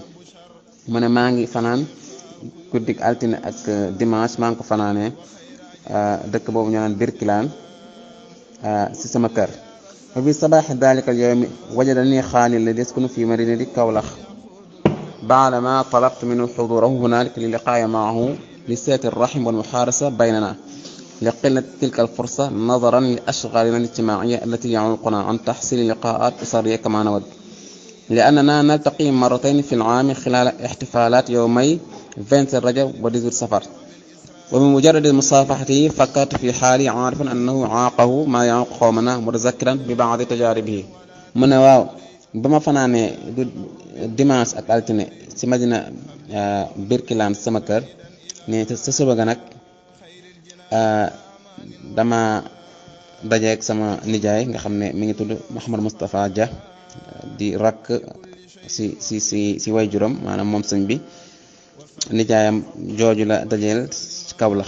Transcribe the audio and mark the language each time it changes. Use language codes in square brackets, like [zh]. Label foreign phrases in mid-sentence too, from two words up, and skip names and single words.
[wo] mu ne maa ngi fanaan guddik altine ak dimanche maa ngi ko fanaanee dëkk boobu ñu naan Birkilaan si sama kër. [ar] وبصباح ذلك اليوم وجدني خالي الذي يسكن في مدينة كولخ بعدما طلبت منه حضوره هنالك للقاء معه لصلة الرحم والمحادثة بيننا لقلة تلك الفرصة نظرا لأشغالنا الاجتماعية التي تعوقنا عن تحصيل لقاءات أسرية كما نود لأننا نلتقي مرتين في العام خلال احتفالات يومي 27 رجب و18 صفر. ومن مجرد مصافحته فكرت في حاله عارفا أنه عاقه ما يعوق قومنا متذكرا ببعض تجاربه. [wo] mu ne waaw ba ma fanaanee du dimanche ak altine ci madina Birkilaan sama kër ne sa suba ga nag dama dajeeg sama nijaay nga xam ne mi ngi tudd Mouhamed Moustapha Dia di rakk si waajuram maanaam moom sëñ bi nijaayam jooju la dajeel ci Kawlax.